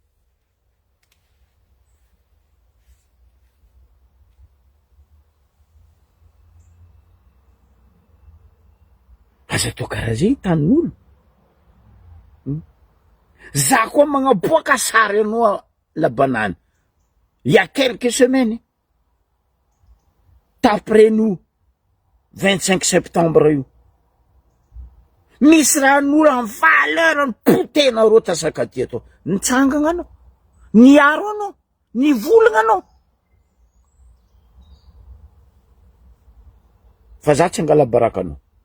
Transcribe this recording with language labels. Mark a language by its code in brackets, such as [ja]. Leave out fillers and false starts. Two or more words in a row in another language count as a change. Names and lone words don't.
[mg] Aza atao karaha zay tanin'olo. Za koa magnaboaka sary anao [fr] la banane il y a quelques semaines d'après nous [mg] 25 septembre io misy raha n'olo [fr] en valeur [mg] ny potenareo tasakaty atao nitsangana anao niaro anao nivolagna anao fa za tsy angala baraka anao.